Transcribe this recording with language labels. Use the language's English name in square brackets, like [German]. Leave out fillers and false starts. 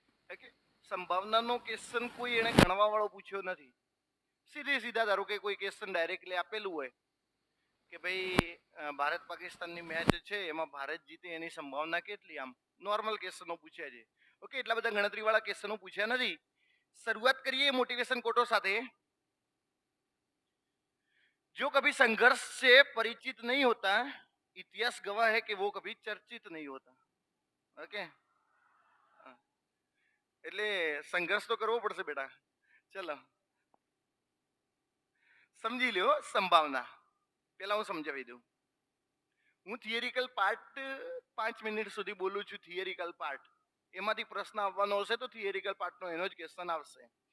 [Gujarati] Okay, સંભાવનાનો question કોઈ એને ગણવા વાળો પૂછ્યો નથી. સીધા ધારો કે કોઈ ક્વેશ્ચન ડાયરેક્ટલી આપેલું હોય કે ભાઈ ભારત પાકિસ્તાનની મેચ છે, એમાં ભારત જીતે એની સંભાવના કેટલી, આમ નોર્મલ ક્વેશ્ચનો પૂછ્યા છે. ઓકે, એટલા બધા ગણતરી વાળા ક્વેશ્ચનો પૂછ્યા નથી. શરૂઆત કરીએ મોટિવેશન કોટો સાથે. [Hindi] जो कभी संघर्ष से परिचित नहीं होता, इतिहास गवाह है कि वो कभी चर्चित नहीं होता. [Gujarati] ओके, એટલે સંઘર્ષ તો કરવો પડશે બેટા. ચલો સમજી લ્યો સંભાવના. પેલા હું સમજાવી દઉં. હું થિયરિકલ પાર્ટ 5 મિનિટ સુધી બોલું છું. થિયરિકલ પાર્ટ, એમાંથી પ્રશ્ન આવવાનો હશે તો થિયરિકલ પાર્ટનો એનો જ ક્વેશ્ચન આવશે.